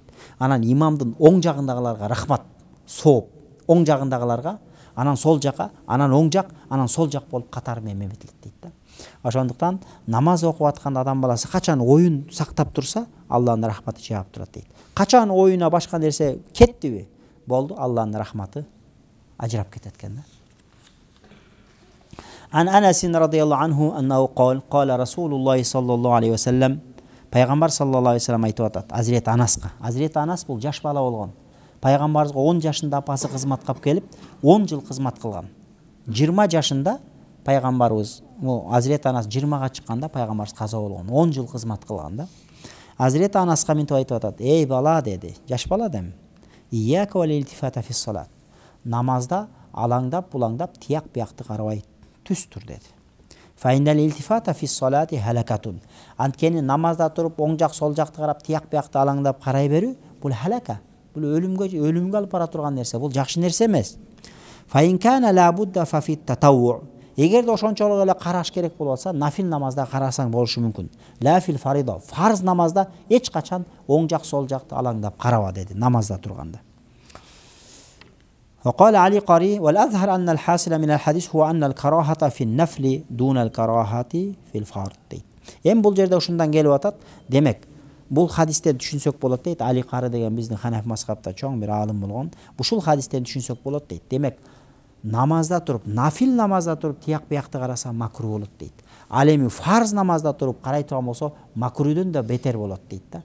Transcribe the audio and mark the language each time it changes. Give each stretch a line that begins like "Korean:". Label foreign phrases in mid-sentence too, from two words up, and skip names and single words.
Kyrgyz: Анан имамдын оң жагындагыларга рахмат, сооп, оң жагындагыларга, анан сол жакка, анан оң жак, анан сол жак болуп катары менен эметилет дейт да. Ошондуктан намаз окуп атканда адам баласы качан оюн сактап турса, Аллахтын рахматы жаап турат дейт. Качан оюна башка нерсе кеттиби, болду, Аллахтын рахматы ажырап кетет экен да.
Arabic: عن أنس رضي الله عنه أنه قال رسول الله صلى الله عليه وسلم,
Kyrgyz: пайгамбар
Arabic: صلى الله عليه وسلم
Kyrgyz: айтып атат Азрет Анаска. Азрет Анас бул жаш бала болгон. пайгамбарыбызга 10 жашында апасы кызматка келип 10 жыл кызмат кылган. 20 жашында пайгамбарыбыз, Азирет Анас 20га чыкканда пайгамбарыбыз каза болгон. 10 жыл кызмат кылган да. Азирет Анаска мынтип айтып атат: "Эй бала" деди. Жаш бала дем.
Arabic: "إياك والالتفات في الصلاة."
Kyrgyz: Намазда алаңдап, булаңдап, тияк биякты карабай түз тур деди.
Arabic: فإن الالتفات في الصلاة هلكة.
Kyrgyz: Анткени намазда туруп оң жак, сол жакты карап, тияк биякты алаңдап карай берүү бул халака. Бул өлүмгө алып бара турган нерсе. Бул жакшы нерсе эмес.
Arabic: فإن كان لا بد ففي التطوع.
Kyrgyz: Эгерде ошончолук эле караш керек болуп атса, нафил намазда карасаң болушу мүмкүн.
Arabic: لا في الفريضة.
Kyrgyz: Фарз намазда эч качан оң жак, сол жакты алаңдап караба деди намазда турганда.
Arabic: وقال علي قاري والأظهر أن الحاصل من الحديث هو أن الكراهة في النفل دون الكراهة في الفرض.
Kyrgyz: Эми бул жерде ушундан келип атат. Демек, бул хадистен түшүнсөк болот дейт. Али Кары деген биздин Ханафи мазхабта чоң бир алым болгон. Ушул хадистен түшүнсөк болот дейт. Демек, намазда туруп, нафил намазда туруп тияк биякты караса макруh болот дейт. Ал эми фарз намазда туруп карай турган болсо, макрудөн да бетер болот дейт да.